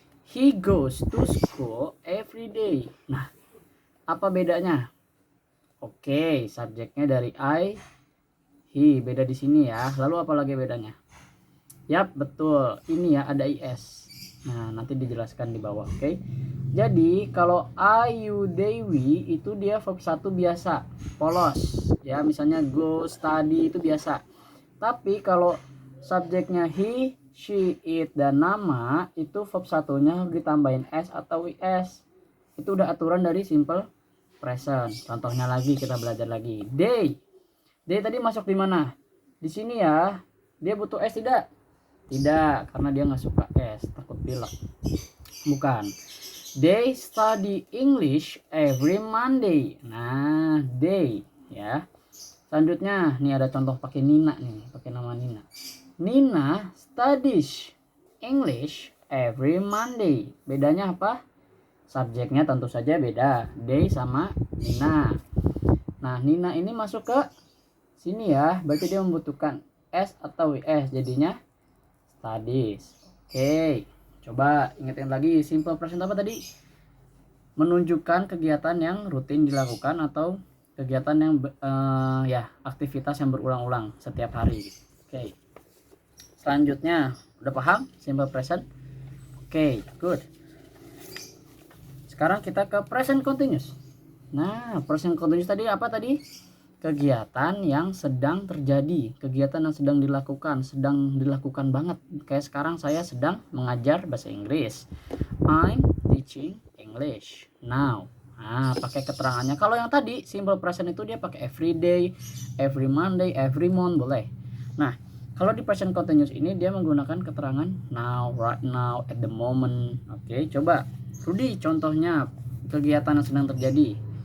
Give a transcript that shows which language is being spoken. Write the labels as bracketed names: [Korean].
[English] He goes to school every day. [Indonesian] Nah, apa bedanya? Oke, subjeknya dari I, he, beda di sini ya. Lalu apa lagi bedanya? Yap, betul. Ini ya ada is. Nah, nanti dijelaskan di bawah, oke. Jadi, kalau I, you, they, we itu dia verb 1 biasa, polos. Ya, misalnya go, study itu biasa. Tapi kalau subjeknya he, she, it, dan nama itu verb satunya ditambahin s atau is. Itu udah aturan dari simple present. Contohnya lagi kita belajar lagi. They tadi masuk di mana? Di sini ya. Dia butuh s tidak? Tidak, karena dia nggak suka s, takut pilek. Bukan. [English] They study English every Monday. Nah, they ya. [Indonesian] Selanjutnya nih ada contoh pakai Nina nih, pakai nama Nina. [English] Nina studies English every Monday. [Indonesian] Bedanya apa? Subjeknya tentu saja beda, day sama Nina. Nah, Nina ini masuk ke sini ya, berarti dia membutuhkan S atau WS, jadinya studies. Oke, coba ingetin lagi, simple present apa tadi? Menunjukkan kegiatan yang rutin dilakukan atau kegiatan yang ya aktivitas yang berulang-ulang setiap hari. Oke, selanjutnya udah paham simple present? Oke, good. Sekarang kita ke present continuous. Nah, present continuous tadi apa tadi? Kegiatan yang sedang terjadi, kegiatan yang sedang dilakukan banget. Kayak sekarang saya sedang mengajar bahasa Inggris. [English] I'm teaching English now. [Indonesian] Nah, pakai keterangannya. Kalau yang tadi simple present itu dia pakai [English] every day, every Monday, every month [Indonesian] boleh. Nah, kalau di present continuous ini dia menggunakan keterangan [English] now, right now, at the moment. [Indonesian] Oke, coba Rudy contohnya kegiatan yang sedang terjadi.